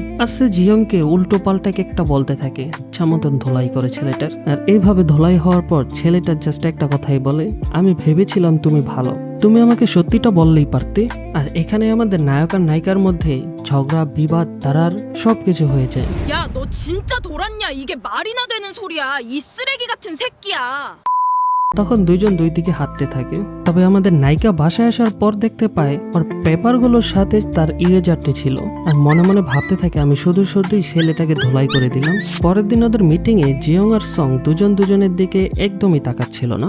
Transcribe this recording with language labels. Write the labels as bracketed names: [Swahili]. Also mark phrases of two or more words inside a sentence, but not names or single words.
[Bangla] আর সে জিয়ংকে উল্টো পাল্টা একটা বলতে থাকে, ইচ্ছা মতন ধোলাই করে ছেলেটার। আর এইভাবে ধোলাই হওয়ার পর ছেলেটা জাস্ট একটা কথাই বলে, আমি ভেবেছিলাম তুমি ভালো, তুমি আমাকে সত্যিটা বললেই পারতে। আর এখানে আমাদের নায়ক আর নায়িকার মধ্যে ঝগড়া, বিবাদ, তারার সবকিছু হয়ে যায়। [Korean] 야, 너 진짜 돌았냐? 이게 말이나 되는 소리야. 이 쓰레기 같은 새끼야. [Bangla] তখন দুইজন দুই দিকে হাঁটতে থাকে। তবে আমাদের নায়িকা বাসায় আসার পর দেখতে পায় ওর পেপারগুলোর সাথে তার ইরেজারটি ছিল। আর মনে মনে ভাবতে থাকে, আমি শুধু শুধুই ছেলেটাকে ধোলাই করে দিলাম। পরের দিন ওদের মিটিং এ জিয়ং আর সং দুজন দুজনের দিকে একদমই তাকাচ্ছিল না।